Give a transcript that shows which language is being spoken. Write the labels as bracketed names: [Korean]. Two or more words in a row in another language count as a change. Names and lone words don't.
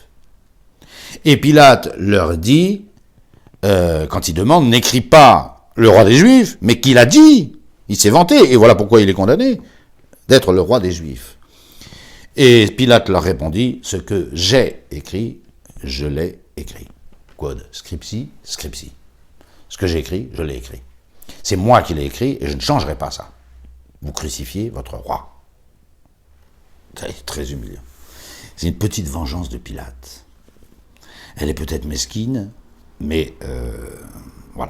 [French] Et Pilate leur dit, quand il demande, n'écris pas le roi des Juifs, mais qu'il a dit. Il s'est vanté, et voilà pourquoi il est condamné, d'être le roi des Juifs. Et Pilate leur répondit, ce que j'ai écrit, je l'ai écrit. [Latin] Quod scripsi, scripsi. [French] Ce que j'ai écrit, je l'ai écrit. C'est moi qui l'ai écrit et je ne changerai pas ça. Vous crucifiez votre roi. C'est très humiliant. C'est une petite vengeance de Pilate. Elle est peut-être mesquine, mais voilà.